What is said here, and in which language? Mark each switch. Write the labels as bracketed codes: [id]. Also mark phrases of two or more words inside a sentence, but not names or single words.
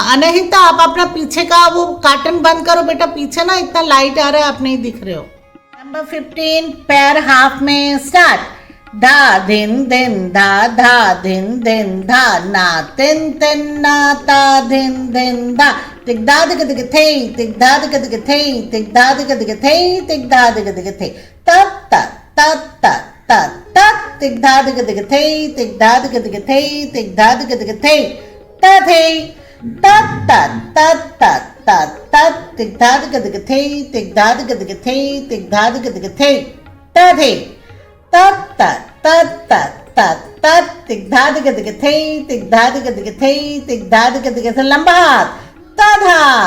[hi] अनहिता आप अपना पीछे का वो कार्टन बंद करो बेटा, पीछे ना इतना लाइट आ रहा है, आप नहीं दिख रहे हो। नंबर 15, पैर हाफ में। स्टार्ट। धा धिन धिन धा धा धिन धिन धा ना तिन तिन ना ता धिन धिन धा टिक धा दिग दिग थे टिक धा दिग दिग थे टिक धा दिग दिग थे टिक धा दिग दिग थे ता ता ता ता ता ता टिक धा दिग दिग थे टिक धा दिग दिग थे टिक धा दिग दिग थे ता थे ता ता ता ता ता ता टिक धा दिग दिग थे टिक धा दिग दिग थे टिक धा दिग दिग थे ता थे ता ता ता ता ता ता टिक धा दिग दिग थे टिक धा दिग दिग थे टिक धा दिग दिग थे लंबा हाथ ता धा।